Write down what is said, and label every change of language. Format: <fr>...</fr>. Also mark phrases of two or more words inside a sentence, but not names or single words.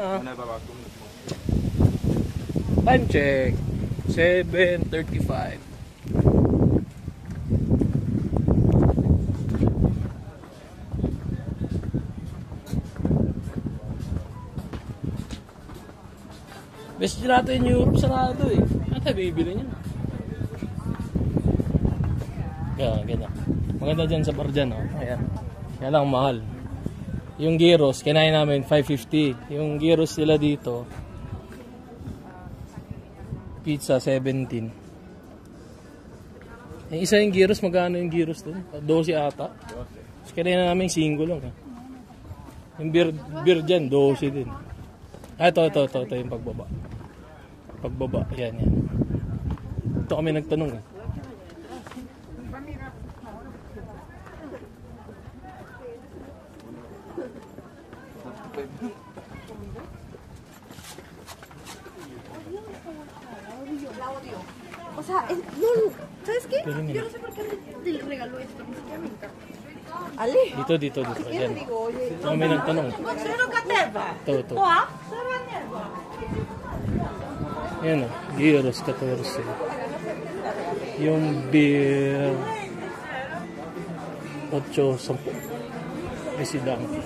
<en>Time check. 7:35. Best gelato in Europe,</en> <tl>sarado eh. Ano tayo bibili niya? Yan, ganda. Maganda dyan sa bar dyan, oh. Ayan. Yan lang mahal. Yung gyros, kinain namin 550. Yung gyros nila dito, pizza 17. Yung isa yung gyros, magkano yung gyros doon? 12 ata. Tapos kinain namin 5 lang. Eh. Yung beer dyan, 12 din. Ah, ito yung pagbaba. Pagbaba, yan. Ito kami nagtanong eh.</tl> <es>O sea, no, ¿sabes qué? Yo no sé por qué te regaló esto, ni siquiera me encanta.</es> <tl>Ali? Dito. Yan. Ito kami nagtanong. Ito. Yan o, gyros 14. Yung beer 8, 10. May sidang.</tl>